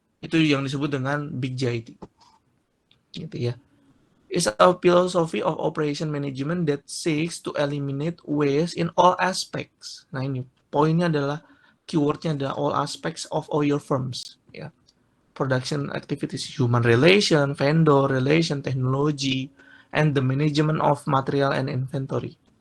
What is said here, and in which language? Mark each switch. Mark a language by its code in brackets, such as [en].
[id] Itu yang disebut dengan big GIT, gitu ya. [en] It's a philosophy of operation management that seeks to eliminate waste in all aspects. [id] Nah ini poinnya adalah, keywordnya adalah [en] all aspects of all your firms, [id] ya. [en] Production activities, human relation, vendor relation, technology, and the management of material and inventory.